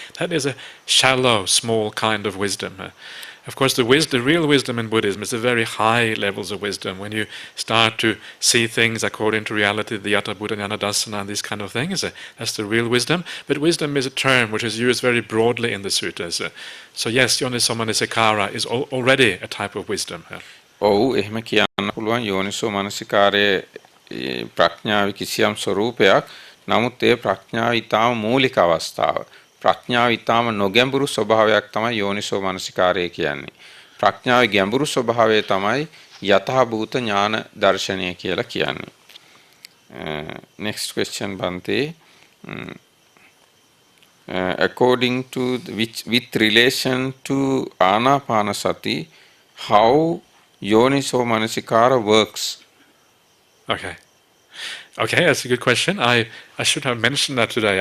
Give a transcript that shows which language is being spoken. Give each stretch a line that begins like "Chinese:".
English: That is a shallow, small kind of wisdom. Of course, the real wisdom in Buddhism is the very high levels of wisdom. When you start to see things according to reality, the Yata Buddha Jnana Dassana, and these kind of things, that's the real wisdom. But wisdom is a term which is used very broadly in the sutras. So yes, Yoniso Manasikara is already a type of wisdom.
Sinhala: එහෙම කියන්න පුළුවන් යෝනිසෝ මනසිකාරයේ ප්‍රඥාවේ කිසියම් ස්වરૂපයක්. නමුත් ඒ ප්‍රඥාව ඊටාම මූලික අවස්ථාව. ප්‍රඥාව ඊටාම නොගැඹුරු ස්වභාවයක් තමයි යෝනිසෝ මනසිකාරය කියන්නේ. ප්‍රඥාවේ ගැඹුරු ස්වභාවය තමයි යථාභූත ඥාන දර්ශනය කියලා කියන්නේ.
English: Next question, Bante. According to with relation to Anapanasati, how Yoniso Manasikara works? Okay, that's a good question. I should have mentioned that today.